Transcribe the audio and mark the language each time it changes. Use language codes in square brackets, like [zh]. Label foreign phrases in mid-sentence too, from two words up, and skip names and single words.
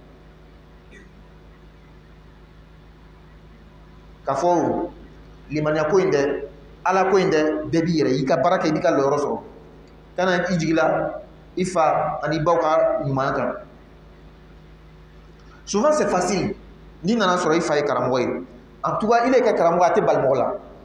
[bm] k'a fɔ limaniya ko in dɛ ala ko in dɛ bɛɛ b'i yɛrɛ y'i ka baara kɛ i b'i ka lɔyɔrɔ sɔrɔ kana i jigila i fa ani baw ka ɲumanya kan [fr] souvent c'est facile [bm] n'i nana sɔrɔ i fa ye karamɔgɔ ye [fr] en tout cas il est [bm] ka karamɔgɔ a tɛ bali mɔgɔ la